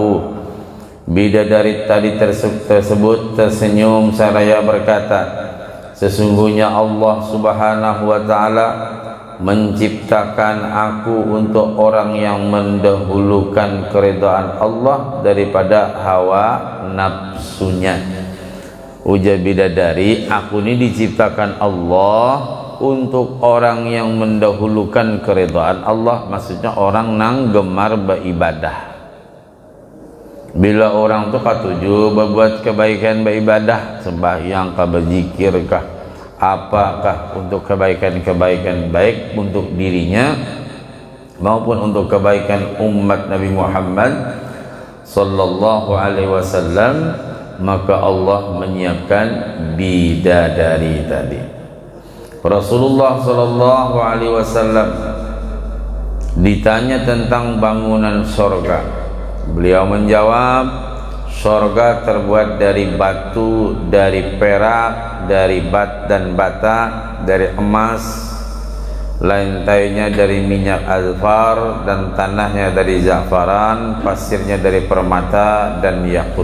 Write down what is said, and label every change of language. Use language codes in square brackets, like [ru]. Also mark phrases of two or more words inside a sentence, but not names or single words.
[id] Bidadari tadi tersebut tersenyum seraya berkata, sesungguhnya Allah [ar] subhanahu wa ta'ala [id] menciptakan aku untuk orang yang mendahulukan keridhaan Allah daripada hawa nafsunya. Ujar bidadari, aku ini diciptakan Allah untuk orang yang mendahulukan keridhaan Allah, [bjn] maksudnya orang nang gemar beribadah. Bila orang tu katuju berbuat kebaikan beribadah, sembahyang kah, [id] berzikir kah, apakah untuk kebaikan-kebaikan baik untuk dirinya maupun untuk kebaikan umat Nabi Muhammad [ar] sallallahu alaihi wasallam, [id] maka Allah menyiapkan bidadari tadi. Rasulullah [ar] sallallahu alaihi wasallam [id] ditanya tentang bangunan surga. Beliau menjawab, surga terbuat dari batu, dari perak, dari bat dan bata, dari emas, lantainya dari minyak azfar, dan tanahnya dari za'faran, pasirnya dari permata dan yakut.